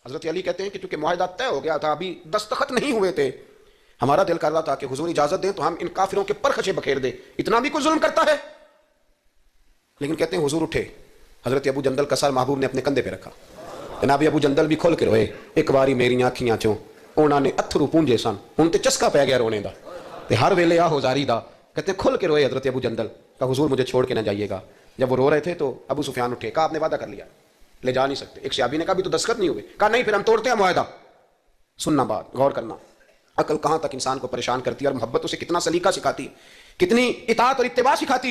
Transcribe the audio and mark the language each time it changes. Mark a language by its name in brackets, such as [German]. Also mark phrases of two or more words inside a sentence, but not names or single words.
[Urdu] حضرت علی کہتے ہیں کہ چونکہ معاہدہ طے ہو گیا تھا، ابھی دستخط نہیں ہوئے تھے، ہمارا دل کر رہا تھا کہ حضور اجازت دیں تو ہم ان کافروں کے پرخچے بکھیر دیں، اتنا بھی کوئی ظلم کرتا ہے؟ لیکن کہتے ہیں حضور اٹھے، حضرت ابو جندل کا سر محبوب نے اپنے کندھے پہ رکھا، جناب ابو جندل بھی کھول کے روئے، [Punjabi] ایک باری میری آنکھیاں چوں انہوں نے اتھرو پونجے سن، ان تے چسکا پہ گیا رونے دا تے ہر ویلے آ ہوزاری دا، [Urdu] کہتے ہیں کھل کے روئے حضرت ابو جندل کہ حضور مجھے چھوڑ کے نہ جائیے گا۔ جب وہ رو رہے تھے تو ابو سفیان اٹھے، کہا آپ نے وعدہ کر لیا، لے جا نہیں سکتے۔ ایک صحابی نے کہا بھی تو دستخط نہیں ہوئے، کہا نہیں پھر ہم توڑتے ہیں معاہدہ۔ سننا بات، غور کرنا، عقل کہاں تک انسان کو پریشان کرتی ہے اور محبت اسے کتنا سلیقہ سکھاتی ہے، کتنی اطاعت اور اتباع سکھاتی ہے۔